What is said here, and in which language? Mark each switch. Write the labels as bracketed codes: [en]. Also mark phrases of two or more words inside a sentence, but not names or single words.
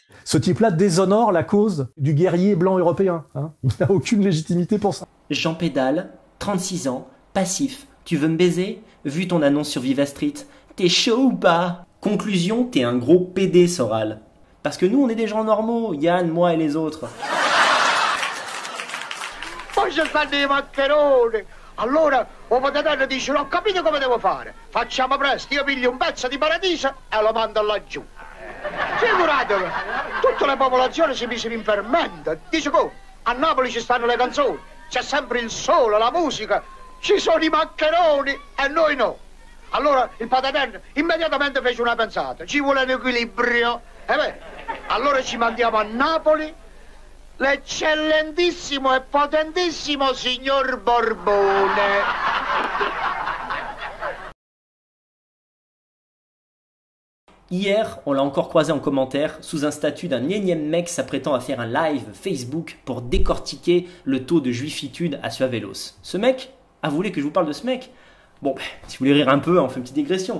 [fr] Ce type-là déshonore la cause du guerrier blanc européen. Hein. Il n'a aucune légitimité pour ça. Jean Pédale, 36 ans, passif. Tu veux me baiser? Vu ton annonce sur Viva Street, t'es chaud ou pas? Conclusion, t'es un gros PD, Soral. Parce que nous, on est des gens normaux, Yann, moi et les autres. [it] Poi ci stanno i maccheroni. Allora, o potete dice, l'ho capito come devo fare. Facciamo presto, io piglio un pezzo di paradiso e lo mando laggiù. Figuratevi, tutta la popolazione si mise in fermento. Dice come? A Napoli ci stanno le canzoni, c'è sempre il sole, la musica, ci sono i maccheroni e noi no. Allora il Pataten immediatamente fece una pensata, ci vuole un equilibrio. E beh, allora ci mandiamo a Napoli l'eccellentissimo e potentissimo signor Borbone. [fr] Hier, on l'a encore croisé en commentaire sous un statut d'un énième mec s'apprêtant à faire un live Facebook pour décortiquer le taux de juifitude à Suavelos. Ce mec a voulu que je vous parle de ce mec. Bon, si vous voulez rire un peu, on fait une petite digression.